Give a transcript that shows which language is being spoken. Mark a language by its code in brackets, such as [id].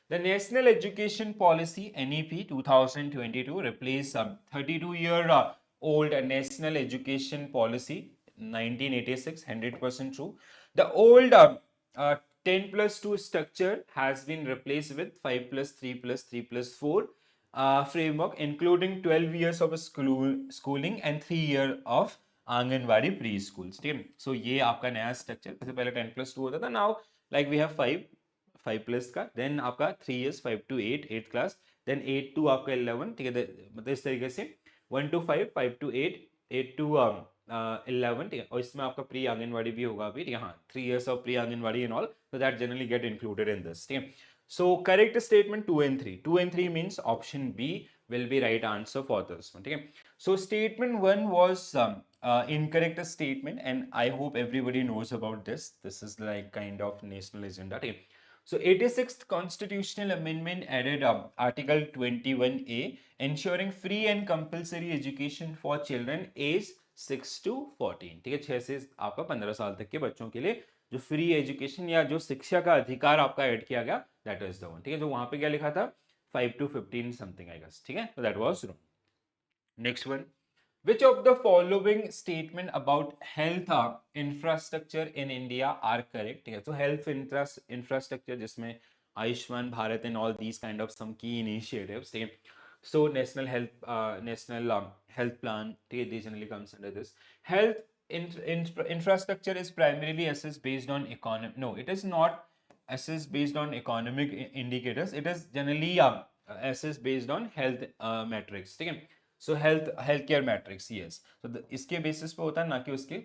[en] The National Education Policy NEP 2022 replace 32-year old National Education Policy 1986, 100% true. The old uh, 10 plus 2 structure has been replaced with 5 plus 3 plus 3 plus 4 framework, including 12 years of schooling and 3 years of anganwadi preschool. [hi] ठीक है? सो ये आपका नया structure. जैसे पहले 10 plus 2 होता था, [en] Now like we have 5 plus का, then आपका 3 years 5 to 8 8th class, then 8 to आपका 11. [hi] ठीक है? मतलब इस तरीके से 1 to 5 5 to 8 8 to 11. ठीक है? और इसमें आपका प्री आंगनवाड़ी भी होगा अभी. [en] यहाँ 3 years of pre anganwadi and all, so that generally get included in this. [hi] ठीक है? [en] So correct statement 2 and 3. 2 and 3 means option B will be right answer for this one. Okay. So statement 1 was incorrect statement, and I hope everybody knows about this. This is like kind of national agenda. Okay. So 86th constitutional amendment added article 21A, ensuring free and compulsory education for children aged 6 to 14. [hi] ठीक है? 6 से आपका 15 साल तक के बच्चों के लिए जो फ्री एजुकेशन या जो शिक्षा का अधिकार आपका ऐड किया गया, [en] That is the one. [hi] ठीक है? जो वहां पे क्या लिखा था 5 to 15 [en] Something I guess. [hi] ठीक है? तो [en] That was wrong. Next one. Which of the following statement about health infrastructure in India are correct? [hi] ठीक है? [en] तो health infrastructure जिसमें Ayushman Bharat and all these kind of some key initiatives. [hi] ठीक है? [en] So national health plan, [hi] ठीक है? [en] They generally comes under this. Health infrastructure is primarily assessed based on economic. No, it is not assessed based on economic indicators. It is generally assessed based on health metrics. [hi] ठीक है? [en] So health care matrix. Yes. [hi] तो इसके basis पे होता है, ना कि उसके.